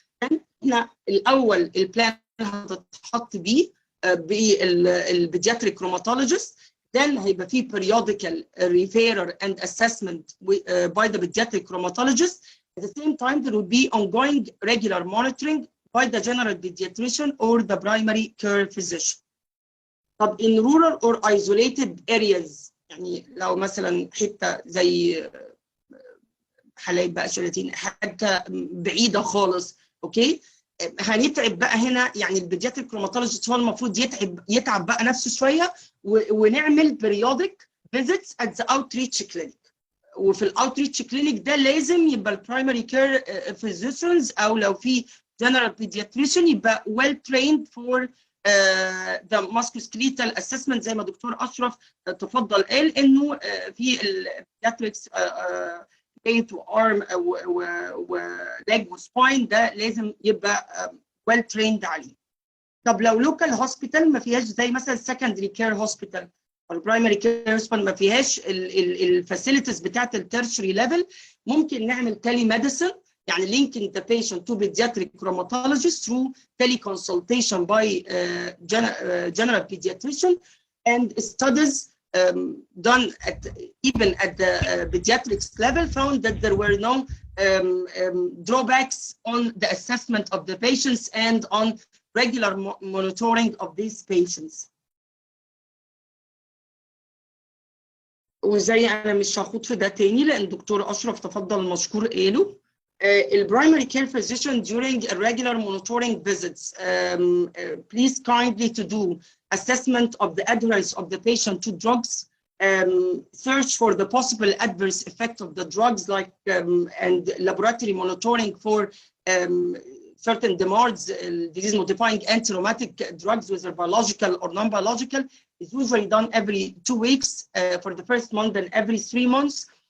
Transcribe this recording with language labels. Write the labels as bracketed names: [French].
[Arabic] احنا الأول البلان هتتحط بيه بالبيدياتريك [English] rheumatologist, then [Arabic] هيبقى فيه [English] periodical referral and assessment by the pediatric rheumatologist. At the same time, there will be ongoing regular monitoring by the general pediatrician or the primary care physician. [Arabic] طب [English] in rural or isolated areas, [Arabic] يعني لو مثلا حتة زي حلايب بقى شلاتين حتة بعيدة خالص، اوكي، هنتعب بقى هنا. يعني البيدياتريك روماتولوجيست هو المفروض يتعب بقى نفسه شويه ونعمل [English] periodic visits at the outreach clinic. [Arabic] وفي الاوتريتش كلينيك ده لازم يبقى البرايمري كير physicians او لو في general pediatrician يبقى [English] well trained for the musculoskeletal assessment [Arabic] زي ما دكتور اشرف تفضل قال انه في البيدياتريكس [English] pain to arm [Arabic] و leg و spine ده لازم يبقى [English] well trained [Arabic] عليه. طب لو local hospital ما فيهاش زي مثلا secondary care hospital او primary care hospital ما فيهاش الفاسيلتيز بتاعت التيرشري ليفل، ممكن نعمل telemedicine، يعني [English] linking the patient to pediatric rheumatologist through teleconsultation by general pediatrician, and studies done even at the pediatrics level found that there were no drawbacks on the assessment of the patients and on regular monitoring of these patients. [Arabic] وزي أنا مش هاخد في ده تاني لأن دكتور أشرف تفضل المشكور قاله. [English] Primary care physician during regular monitoring visits, please kindly to do assessment of the adherence of the patient to drugs, search for the possible adverse effect of the drugs, like and laboratory monitoring for certain DMARDs, disease-modifying anti-rheumatic drugs, whether biological or non-biological, is usually done every 2 weeks for the first month and every 3 months.